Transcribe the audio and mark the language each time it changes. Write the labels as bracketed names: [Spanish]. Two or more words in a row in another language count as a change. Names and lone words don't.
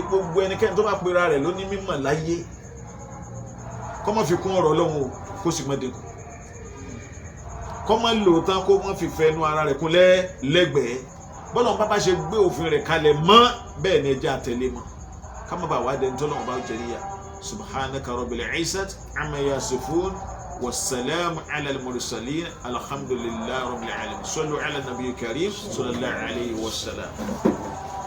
[Yoruba] gbogbo ẹnikẹ́ni tó bá pera rẹ̀ ló ní mímọ̀ láyé kó má fi kún ọ̀rọ̀ Ọlọ́run o kó sì má dínkù kó má lò tán kó má fi fẹ́ ẹnu ara rẹ̀ kún lẹ́gbẹ̀ẹ́ bọ́lá wọn bá ṣe gbé òfin rẹ̀ kalẹ̀ mọ́ bẹ́ẹ̀ ni ẹjẹ́ àtẹ̀lé mọ́ ká má bàa wá dẹni tó náà bá jẹ níyà [Arabic] سبحانك رب العزة عما يصفون والسلام على المرسلين الحمد لله رب العالمين صلوا على النبي الكريم صلى الله عليه وسلم